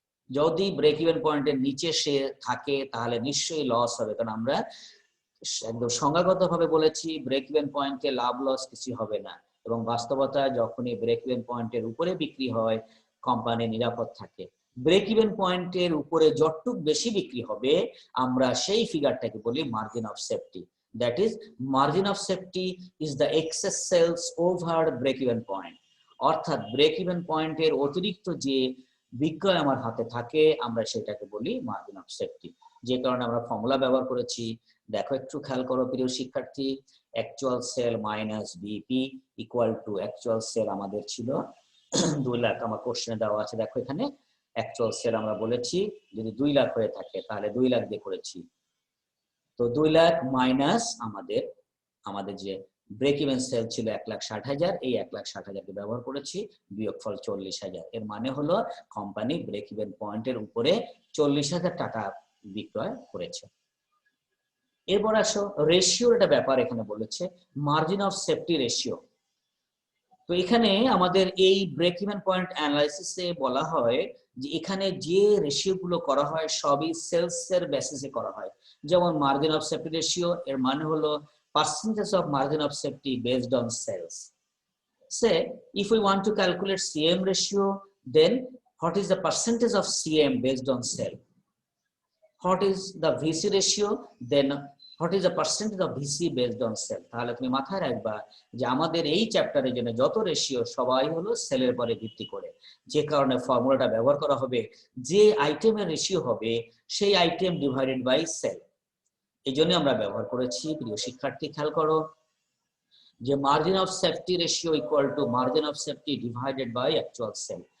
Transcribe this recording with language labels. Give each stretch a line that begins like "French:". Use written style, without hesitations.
Bangla: যদি break even পয়েন্টের নিচে সে থাকে তাহলে নিশ্চয়ই লস হবে, কারণ আমরা একদম সংজ্ঞাগতভাবে বলেছি ব্রেক ইভেন পয়েন্টে লাভ লস কিছু হবে না, এবং বাস্তবতায় যখনই ব্রেক ইভেন পয়েন্টের উপরে বিক্রি হয় কোম্পানি নিরাপদ থাকে। ব্রেক ইভেন পয়েন্টের উপরে যতটুক বেশি বিক্রি হবে আমরা সেই ফিগারটাকে বলি margin of safety.
English: That is, margin of safety is the excess sales over break-even point.
Bangla: অর্থাৎ break-even পয়েন্টের অতিরিক্ত যে বিক্রয় আমার হাতে থাকে আমরা সেটাকে বলি মার্জিন অফ সেফটি। যে কারণে আমরা ফর্মুলা ব্যবহার করেছি, দেখো একটু খেয়াল করো প্রিয় শিক্ষার্থী, actual sell minus BP equal to actual sell আমাদের ছিল 2 লাখ, আমার কোশ্চেনে দেওয়া আছে দেখো এখানে অ্যাকচুয়াল সেল আমরা বলেছি যদি 2 লাখ হয়ে থাকে তাহলে 2 লাখ দিয়ে করেছি। তো 2 লাখ মাইনাস আমাদের যে ব্রেক ইভেন সেল ছিল 1,60,000, এই 1,60,000 কে ব্যবহার করেছি, বিয়োগফল 40,000। এর মানে হলো কোম্পানি ব্রেক ইভেন পয়েন্টের উপরে 40,000 টাকা বিক্রয় করেছে। এরপর আসো রেশিওর একটা ব্যাপার এখানে বলেছে, মার্জিন অফ সেফটি রেশিও। তো এখানে আমাদের এই ব্রেক ইভেন পয়েন্ট অ্যানালাইসিসে বলা হয় যে এখানে যে রেশিও গুলো করা হয় সবই সেলস এর বেসিসে করা হয়। যেমন মার্জিন অফ সেফটি রেশিও এর মানে হলো
English: percentage of margin of safety based on sales. Say if we want to calculate CM ratio, then what is the percentage of CM based on sale? What is the VC ratio? Then what is the percentage of VC based on sale?
Bangla: তাহলে তুমি মাথায় রাখবা যে আমাদের এই চ্যাপ্টারের জন্য যত রেশিও সবাই হলো সেলের পরে ভিত্তি করে, যে কারণে ফর্মুলাটা ব্যবহার করা হবে যে আইটেমের রেশিও হবে সেই আইটেম ডিভাইডেড বাই সেল। এই জন্য আমরা ব্যবহার করেছি প্রিয় শিক্ষার্থী খেয়াল করো যে margin of safety ratio equal to margin of safety divided by actual sell.